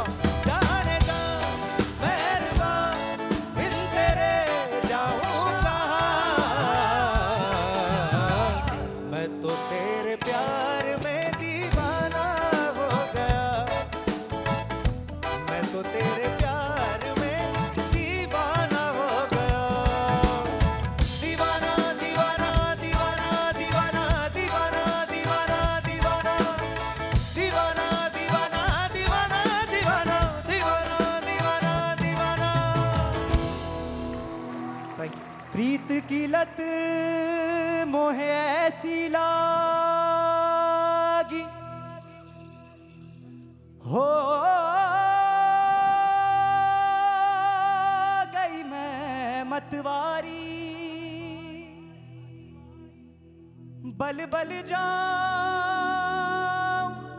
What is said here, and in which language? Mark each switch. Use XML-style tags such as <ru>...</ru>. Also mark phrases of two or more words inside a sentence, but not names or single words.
<hi>जाने जा मेहरबा बिन तेरे जाऊं मैं तो तेरे प्यार में दीवाना हो गया, मैं तो तेरे प्यार में दीवाना हो गया। दीवाना दीवाना दीवाना दीवाना दीवाना दीवाना दीवाना दीवाना दीवाना दीवाना दीवाना दीवाना दीवाना दीवाना।</hi> <en>thank you.</en> <hi>प्रीत की लत मोहे ऐसी लागी हो गई मैं मतवारी, बल बल जाऊं</hi>